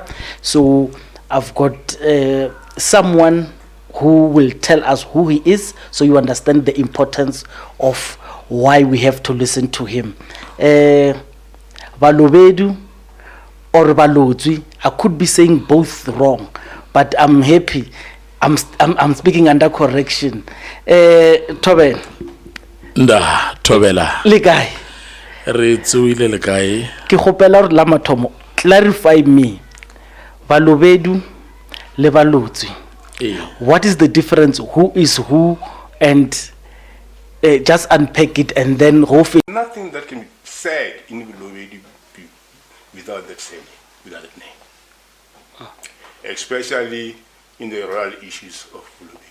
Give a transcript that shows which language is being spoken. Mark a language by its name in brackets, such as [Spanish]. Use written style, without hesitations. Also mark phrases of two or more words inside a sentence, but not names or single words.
[English] So I've got someone who will tell us who he is, so you understand the importance of why we have to listen to him. Balobedu or Balodzi, I could be saying both wrong, but I'm happy. I'm speaking under correction. [Northern Sotho] Tobe. Nda Tobela. Le guy. Re tsuile le kae? Ke gopela re la mathomo [English] clarify me. [Northern Sotho] Balobedu le Balodzi. [English] What is the difference? Who is who? And just unpack it and then nothing that can be said in Balobedu without that saying, without that name. Especially in the royal issues of Balobedu.